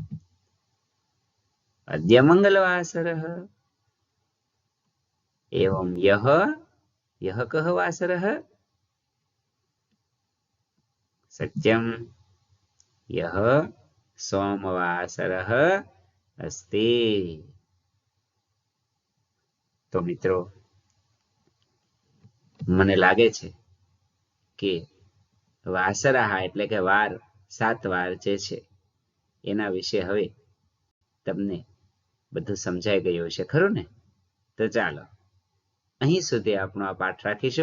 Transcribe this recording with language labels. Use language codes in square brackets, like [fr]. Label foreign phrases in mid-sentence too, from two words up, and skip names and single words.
[sa] अद्य मंगलवासरः. एवं यः, यः कः वासरः? सत्यं, यः सोमवासरः अस्ति. [hi] तो मित्रों, [gu] મને લાગે છે કે વાસરાહ એટલે કે વાર, 7 વાર જે છે એના વિશે હવે તમને બધું સમજાઈ ગયું છે, ખરું ને? તો ચાલો અહીં સુધી આપણો આ પાઠ રાખીશું.